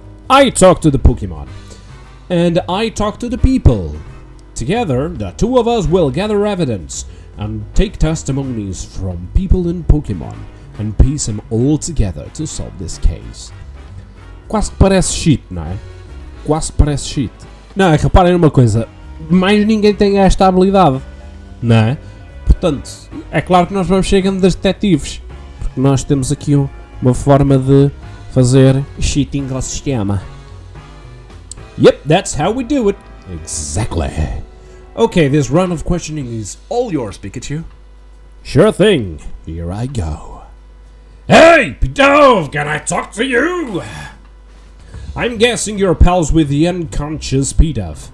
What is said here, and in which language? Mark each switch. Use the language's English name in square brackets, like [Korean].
[English] I talk to the Pokemon, and I talk to the people. Together, the two of us will gather evidence and take testimonies from people and Pokemon and piece them all together to solve this case. [Portuguese] Quase que parece shit, não é? Quase parece shit. Não, é que reparem numa coisa, mais ninguém tem esta habilidade, não é? Portanto, é claro que nós vamos chegando das detetives, porque nós temos aqui uma forma de fazer cheating ao sistema. [English] Yep, that's how we do it. Exactly. Okay, this round of questioning is all yours, Pikachu. Sure thing. Here I go. Hey, Pidove, can I talk to you? I'm guessing you're pals with the unconscious Pidove.